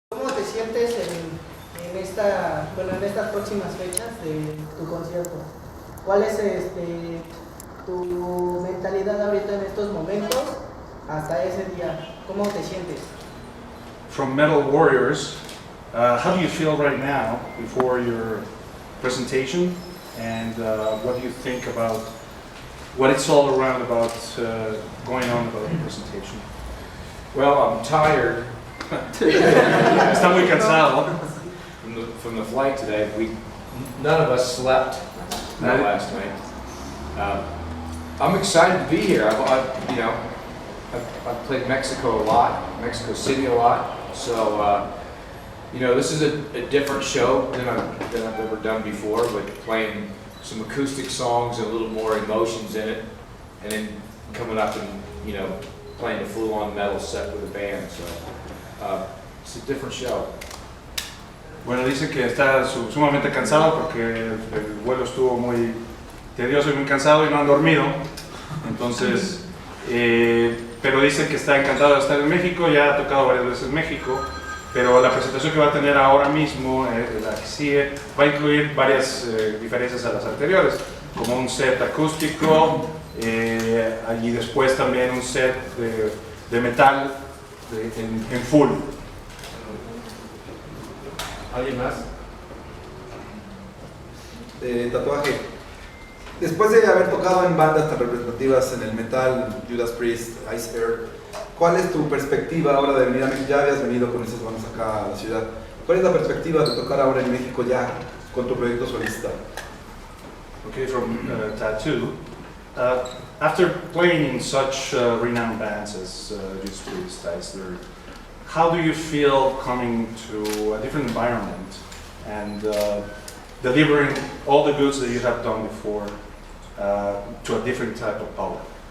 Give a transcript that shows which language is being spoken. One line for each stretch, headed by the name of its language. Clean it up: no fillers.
Spanish: te sientes en estas próximas fechas de tu concierto? ¿Cuál es tu mentalidad ahorita en estos momentos hasta ese día? ¿Cómo te sientes?
English: From Metal Warriors, how do you feel right now before your presentation, and what do you think about what it's all around about going on about the presentation? Well, I'm tired.
Spanish: Está muy cansado.
English: From the flight today. None of us slept last night. I'm excited to be here. I've played Mexico a lot, Mexico City a lot. So this is a different show than I've ever done before, but playing some acoustic songs and a little more emotions in it, and then coming up and playing a full-on metal set with a band. So it's a different show.
Spanish: Bueno, dice que está sumamente cansado porque el vuelo estuvo muy tedioso y muy cansado y no han dormido. Entonces, pero dice que está encantado de estar en México, ya ha tocado varias veces en México, pero la presentación que va a tener ahora mismo, la que sigue, va a incluir varias diferencias a las anteriores, como un set acústico y después también un set de metal en full. ¿Alguien más? Tatuaje. Después de haber tocado en bandas tan representativas en el metal, Judas Priest, Ice Earth, ¿cuál es tu perspectiva ahora de venir a México? Ya habías venido con esas bandas acá a la ciudad. ¿Cuál es la perspectiva de tocar ahora en México ya con tu proyecto solista?
English: Okay, from Tattoo. After playing in such renowned bands as Judas Priest, Ice Earth, how do you feel coming to a different environment and delivering all the goods that you have done before to a different type of public?